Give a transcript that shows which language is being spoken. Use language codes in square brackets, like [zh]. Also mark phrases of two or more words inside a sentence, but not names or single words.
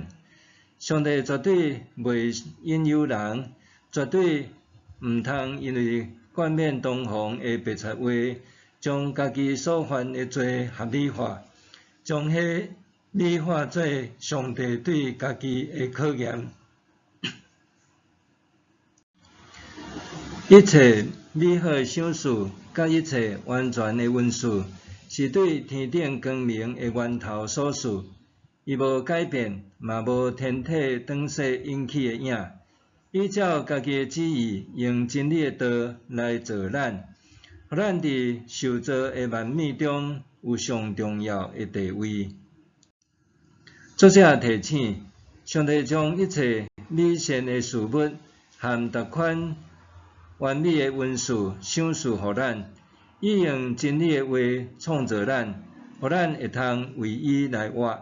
[nan] 上帝绝对袂引诱人，绝对毋通因为冠冕堂皇的白贼话，将家己所犯的罪合理化，将迄美化做上帝对家己的考验。一切美好的赏赐，甲一切完全的恩赐，是对天顶光明的源头所赐。伊无改变，嘛无天体转世引起的影。伊照家己的旨意，用真理的道来造咱，互咱伫受造的万物中有上重要的地位。作者提醒，上帝将一切美善的事物和逐款完美的文字赏赐予咱，以用真理的话创造咱，互咱会通为伊来活。